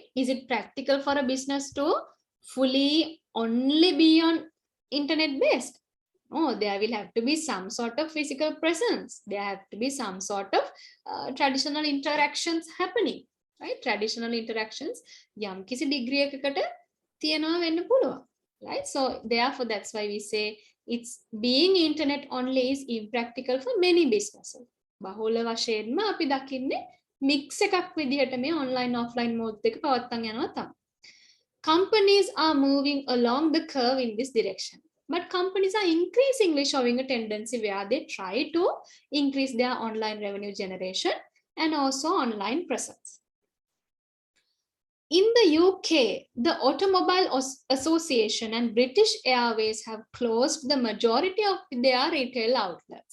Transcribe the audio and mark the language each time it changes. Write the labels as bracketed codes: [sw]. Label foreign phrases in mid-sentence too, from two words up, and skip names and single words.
[en] Is it practical for a business to fully only be on internet based? Oh, there will have to be some sort of physical presence. There have to be some sort of traditional interactions happening, right? Traditional interactions [si] යම් කිසි degree එකකට තියනවා වෙන්න පුළුවන්, [en] right? So therefore that's why we say it's being internet only is impractical for many businesses. [si] බහුල වශයෙන්ම අපි දකින්නේ මික්ස් එකක් විදිහට මේ [en] online offline mode [si] එක පවත්තන් යනවා තමයි. [en] Companies are moving along the curve in this direction. But companies are increasingly showing a tendency where they try to increase their online revenue generation and also online presence. In the UK, the Automobile Association and British Airways have closed the majority of their retail outlets.